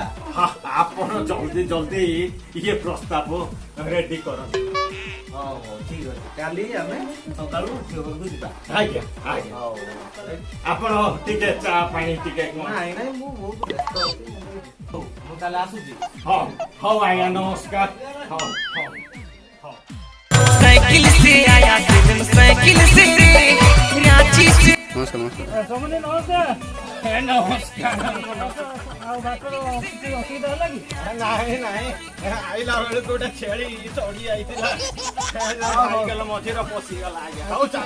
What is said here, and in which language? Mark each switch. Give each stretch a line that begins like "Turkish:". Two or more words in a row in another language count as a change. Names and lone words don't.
Odia: ଆପଣ ଜଲ୍ଦି ଇଏ ପ୍ରସ୍ତାବ ରେଡି କରନ୍ତୁ ହଉ ଠିକ ଅଛି କାଲି ଆମେ ସକାଳୁ ଝିଅ ଘରକୁ ଯିବା ଆଜ୍ଞା ଆଜ୍ଞା ହଉ ଆପଣ ଟିକେ ଚା ପାଣି ଟିକେ ନାଇଁ ମୁଁ ବହୁତ ବ୍ୟସ୍ତ ଅଛି ହଉ ମୁଁ ତାହେଲେ ଆସୁଛି ହଉ ଆଜ୍ଞା ନମସ୍କାର ହଉ
Hindi: साइकिल से आया फिल्म साइकिल से रांची से
Odia: ସମୁଦି ନମସ୍କାର ନମସ୍କାର ଆଉ ବାଟର କିଛି ଅସୁବିଧା ହେଲା କି ନାଇଁ ଆଇଲା ବେଳକୁ ଗୋଟେ ଛେଳି ଚଢି ଯାଇଥିଲା ସାଇକେଲ ମଝିରେ ପଶିଗଲା ଆଜ୍ଞା ହଉ ଚାଲ